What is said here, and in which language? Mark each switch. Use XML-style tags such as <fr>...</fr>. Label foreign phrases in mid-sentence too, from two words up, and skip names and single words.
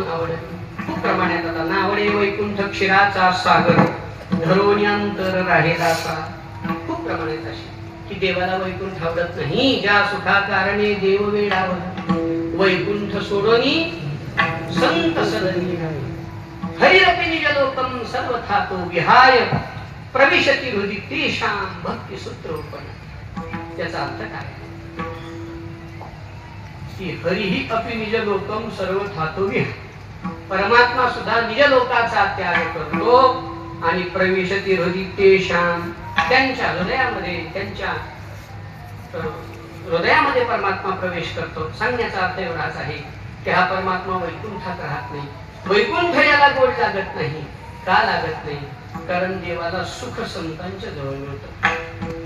<mr>आवडे खूप प्रमाणात आता नावडे वैकुंठ क्षीराचा सागर धरोन्यांतर राहिला सा खूप प्रमाणात अशी की देवाला वैकुंठ आवडत नाही ज्या सुखा कारणे देव वेडावत वैकुंठ सोडोनी संत सदनी</mr> <sa>हरिरपि निज लोकम सर्वथा तो विहाय प्रविशती हृदि तेषां</sa> <mr>भक्ती सूत्रोपन त्याचा अर्थ काय की</mr> <sa>हरिही अपि निज लोकम सर्वथा तो विहाय</sa> <mr>परमात्मा सुद्धा निज लोकाचा त्याग करतो आणि</mr> <sa>प्रविशती हृदि तेषां</sa> <mr>त्यांच्या हृदयामध्ये त्यांच्या हृदयामध्ये परमात्मा प्रवेश करतो. सांगण्याचा अर्थ एवढाच आहे की हा परमात्मा वैकुंठात राहत नाही. वैकुंठ याला गोड लागत नाही. का लागत नाही? कारण देवाला सुख संतांच्या जवळ मिळतं.</mr>